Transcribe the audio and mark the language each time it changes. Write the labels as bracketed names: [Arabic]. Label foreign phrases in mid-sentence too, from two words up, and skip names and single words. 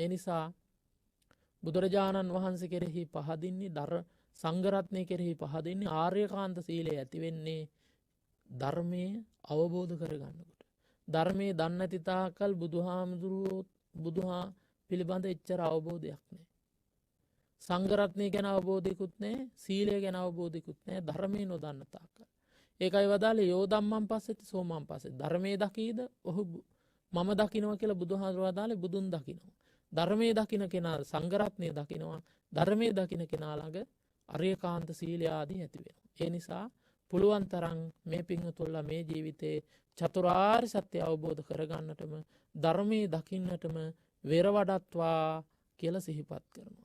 [Sinhala] ඒ නිසා බුදුරජාණන් වහන්සේ කෙරෙහි පහදින්නේ සංඝ රත්නය කෙරෙහි පහදින්නේ ආර්යකාන්ත සීලය ඇති වෙන්නේ ධර්මයේ අවබෝධ කරගන්නකොට. ධර්මයේ දන්නේ නැති තාක්කල් බුදුහා පිළිබඳ එච්චර අවබෝධයක් නැහැ. සංඝ රත්නය ගැන අවබෝධයකුත් නැහැ, සීලය ගැන අවබෝධයකුත් නැහැ, ධර්මයේ නොදන්න තාක්කල්. ඒකයි වදාළේ [Pali] යෝ ධම්මං පස්සති සෝමං පස්සති. [Sinhala] ධර්මයේ දකීද ඔහු මම දකිනවා කියලා බුදුහාමුදුරුවෝ වදාළේ බුදුන් දකිනවා. ධර්මයේ දකින කෙනා සංඝ රත්නය දකිනවා. ධර්මයේ දකින කෙනා ළඟ අරියකාන්ත සීලය ආදී ඇති වෙනවා. ඒ නිසා පුළුවන් තරම් මේ පින්වතුන්ලා මේ ජීවිතේ චතුරාර්ය සත්‍ය අවබෝධ කරගන්නටම ධර්මයේ දකින්නටම වෙර වඩත්වා කියලා සිහිපත් කරනවා.